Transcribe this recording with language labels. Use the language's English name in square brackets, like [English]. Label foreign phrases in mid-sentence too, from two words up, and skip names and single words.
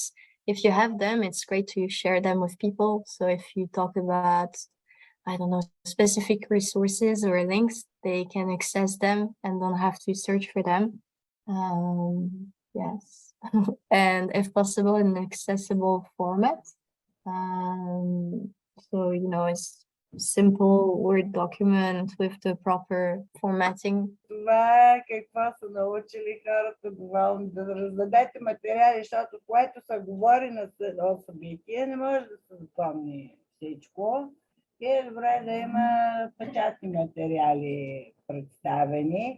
[English] If you have them, it's great to share them with people. So if you talk about, I don't know, specific resources or links, they can access them and don't have to search for them. Yes. And if possible, in an accessible format. So, you know, it's simple Word document with the proper formatting. [Bulgarian] Това какво са научили хората доволно да раздадете материали, защото което се говори на едно събитие, не може да се запомни всичко. И е добре да има печатни материали представени.